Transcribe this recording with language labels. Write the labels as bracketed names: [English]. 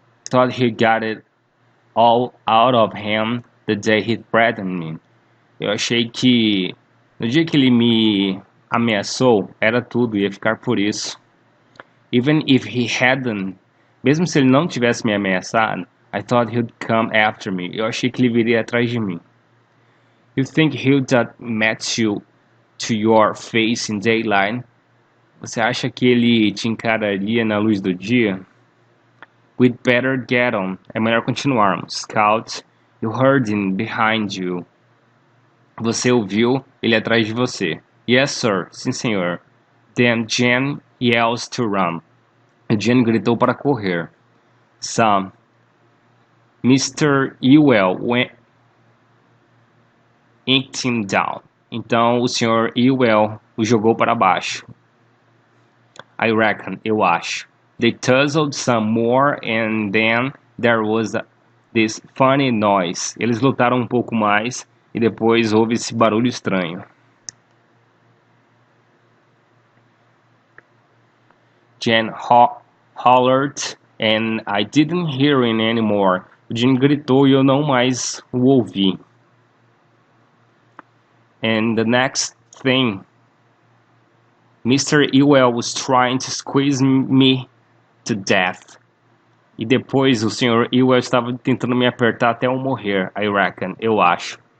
[English] Thought he got it all out of him the day he threatened me. [Portuguese] Eu achei que no dia que ele me ameaçou, era tudo, ia ficar por isso. [English] Even if he hadn't, [Portuguese] mesmo se ele não tivesse me ameaçado, [English] I thought he'd come after me. [Portuguese] Eu achei que ele viria atrás de mim. [English] You think he'd match you to your face in daylight? [Portuguese] Você acha que ele te encararia na luz do dia? [English] We'd better get on. [Portuguese] É melhor continuarmos. [English] Scout, you heard him behind you. [Portuguese] Você ouviu ele atrás de você. [English] Yes, sir. [Portuguese] Sim, senhor. [English] Then Jen yells to run. [Portuguese] Jen gritou para correr. [English] Some. [Portuguese] Mr. [English] Ewell yanked him down. [Portuguese] Então o Sr. Ewell o jogou para baixo. [English] I reckon, [Portuguese] eu acho. [English] They tussled some more and then there was this funny noise. [Portuguese] Eles lutaram um pouco mais e depois houve esse barulho estranho. [English] Jen hollered and I didn't hear it anymore. [Portuguese] O Jen gritou e eu não mais o ouvi. [English] And the next thing, Mr. Ewell was trying to squeeze me to death. [Portuguese] E depois o Sr. Ewell estava tentando me apertar até eu morrer, [English] I reckon, [Portuguese] eu acho.